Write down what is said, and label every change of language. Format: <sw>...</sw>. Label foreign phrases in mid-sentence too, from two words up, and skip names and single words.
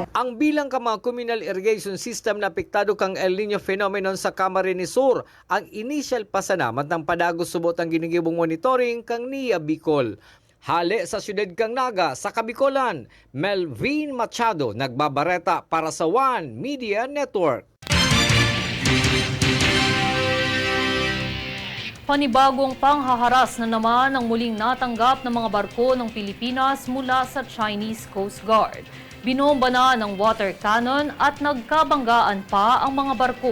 <bik>Ang bilang ka mga</bik> <en>communal irrigation system</en> <bik>na apektado kang El Nino phenomenon sa Camarines Sur, ang initial pasanamat ng padagos subot ang ginigibong monitoring kang NIA Bicol. Hali sa siyudad kang Naga sa Kabikolan, Melvin Machado nagbabareta para sa One Media Network.</bik> <tl>Panibagong panghaharas na naman ang muling natanggap ng mga barko ng Pilipinas mula sa Chinese Coast Guard. Binomba na ng water cannon at nagkabanggaan pa ang mga barko.</tl>